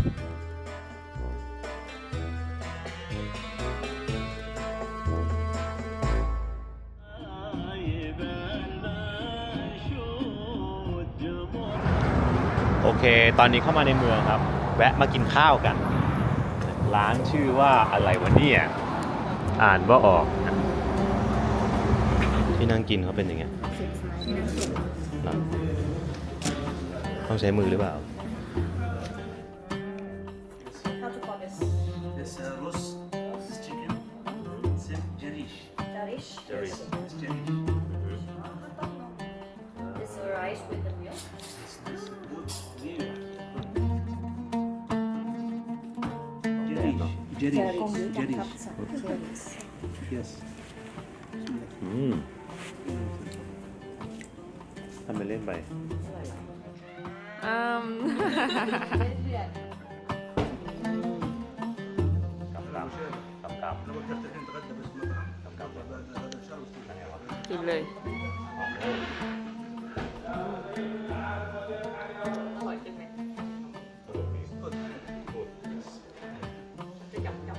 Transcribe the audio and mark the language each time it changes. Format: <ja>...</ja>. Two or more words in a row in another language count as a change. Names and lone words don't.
<th>โอเคตอนนี้เข้ามาในเมืองครับแวะมากินข้าวกันร้านชื่อว่าอะไรวะเนี่ยอ่านว่าออกที่นั่งกินเขาเป็นยังไงต้องใช้มือหรือเปล่า</th> <en>This roast chicken. Jarish. This rice with the milk. Jarish. Yes.</en> <th>ทำไปเล่นไป อ กำ</th> <ar>انا وقفت الحين اتغدى بس مطعم غدا ان شاء الله</ar> <th>กินเลยอร่อยจริงไหมจะจับ</th>